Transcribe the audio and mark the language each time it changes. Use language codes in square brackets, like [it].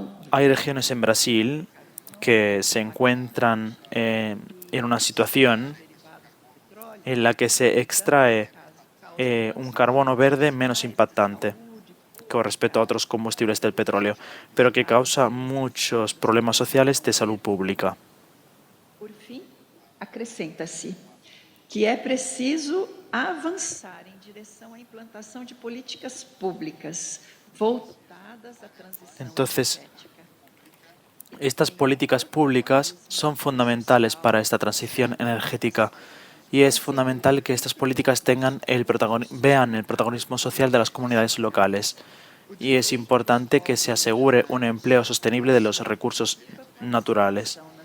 [es] Hay regiones en Brasil que se encuentran en una situación en la que se extrae un carbono verde menos impactante con respecto a otros combustibles del petróleo, pero que causa muchos problemas sociales de salud pública. [pt] Por fim, acrescenta-se que é preciso avançar em direção à implantação de políticas públicas voltadas à transição [es] Entonces, [pt] energética. [es] estas políticas públicas son fundamentales para esta transición energética y es fundamental que estas políticas vean el protagonismo social de las comunidades locales. Y es importante que se asegure un empleo sostenible de los recursos naturales.